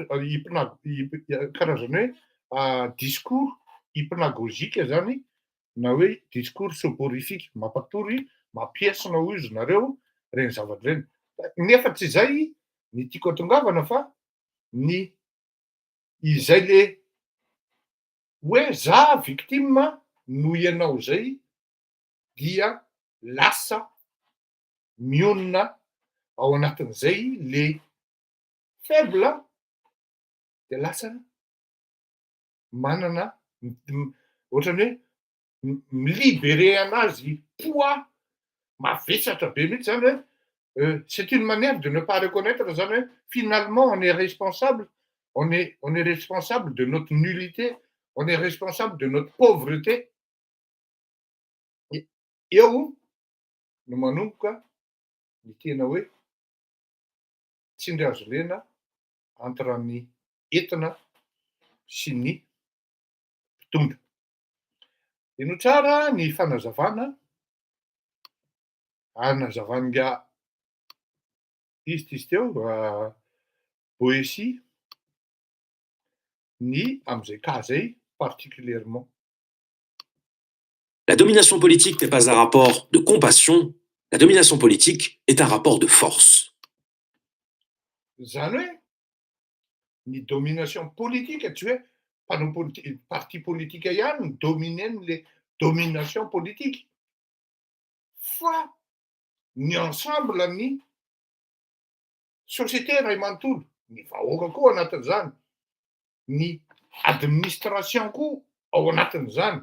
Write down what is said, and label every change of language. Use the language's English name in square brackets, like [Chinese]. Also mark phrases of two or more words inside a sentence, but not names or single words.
[Malagasy] karazana hoe [French] discours hypnagogique [Malagasy] zany na hoe [French] discours soporifique [Malagasy] mampatory mampiesina ho izy nareo reny zavatra reny nefa tsy zay ny tiako atongavana fa ny izay le hoe za victime no ianao zay dia lasa mionona ao anatin'izay le faible dia lasa manana ohatrany hoe milibéré anazy poids mavesatra be mihitsy zany hoe [French] c'est une manière de ne pas reconnaître [Malagasy] zany hoe [French] finalement on est responsable on est responsable de notre nullité, on est responsable de notre pauvreté. [Malagasy] Eo no manomboka ny tena hoe tsindry azo lena entre ny entina sy ny mpitondra. Ino tsara ny fanazavana anazavanga izy teo Boétie ny am'izay cas zay particulièrement. [French] La domination politique n'est pas un rapport de compassion, la domination politique est un rapport de force. [Malagasy] Zany hoe ny [French] domination politique [Malagasy] tsy hoe mpanao parti politika ihany ny dominen' [French] le domination politique [Malagasy] fa ny ensemble ny société ray manontolo, ny vahoaka koa anatin'izany, ny administration koa ao anatin'izany.